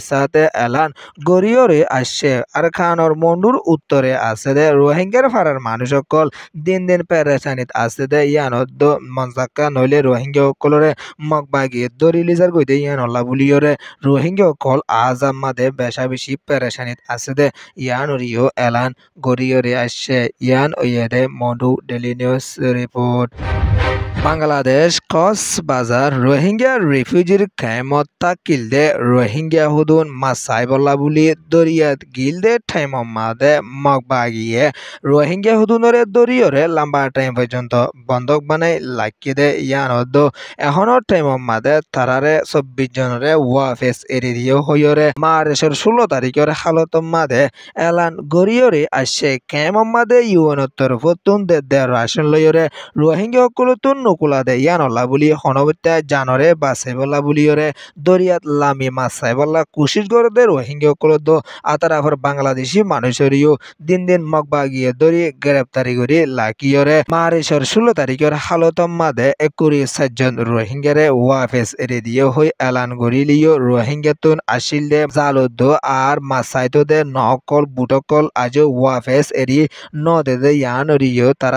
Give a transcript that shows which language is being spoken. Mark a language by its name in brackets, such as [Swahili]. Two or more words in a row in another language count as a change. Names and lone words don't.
[Rohingya] সাথে এলান গড়িয়রে আসছে আর খানর মন্ডুর উত্তরে আছে দে রোহিঙ্গার ফারার মানুষসকল দিন দিন পেরেশানিত আছে দে ইয়ানত মনজাক্কা নইলে রোহিঙ্গা সকলরে মগবাগি দরি লিজার গইতে ইয়ানল্লা বুলিয়রে রোহিঙ্গা সকল আজাম মাদে বেশা বেশি পেরেশানিত আছে দে ইয়ানরিও এলান গড়িয়রে আসছে ইয়ান ওয়েদে মন্ডু ডেলি নিউজ রিপোর্ট। বাংলাদেশ কক্সবাজার রোহিঙ্গা রিফিউজির ক্যাম্পত তাকিলদে রোহিঙ্গা হুদুন মাসাইবল্লা বুলি দরিয়াত গিলদে টাইম মাদে মগবাগিয়ে রোহিঙ্গা হুদুনরে দরিয়রে লম্বা টাইম পর্যন্ত বন্ধক বানাই লাকি দে ইয়ানদ এখনৰ টাইম মাদে তারারে 24 জনরে ওয়াফেস এরি দিয়ে হইরে মার্চের 16 তারিখের হালত মাদে এলান গড়িয়রে আসছে ক্যাম্প মাদে ইউএন তরফতুন দে রাশন লইরে রোহিঙ্গা সকলতুন নুকুলা দে ইয়ানলা বুলি হনবত্যা জানরে বাসাইবলা বুলিয়রে দরিয়াত লামি মাছ চাইবলা কোশিশ করে দে রোহিঙ্গা সকল আতারাফর বাংলাদেশি মানুষেরও দিন দিন মগবা গিয়ে ধরি গ্রেপ্তারি করে লাকিয়রে মারিসর 16 তারিখের হালতম মাদে 1 জন রোহিঙ্গারে ওয়াফেস এরে দিয়ে হই এলান গরিলিও রোহিঙ্গাতুন আসিল দে জালুদ্দ আর মাসাইতো দে নকল বুটকল আজ ওয়াফেস এরি নদে দে ইয়ান রিও তারা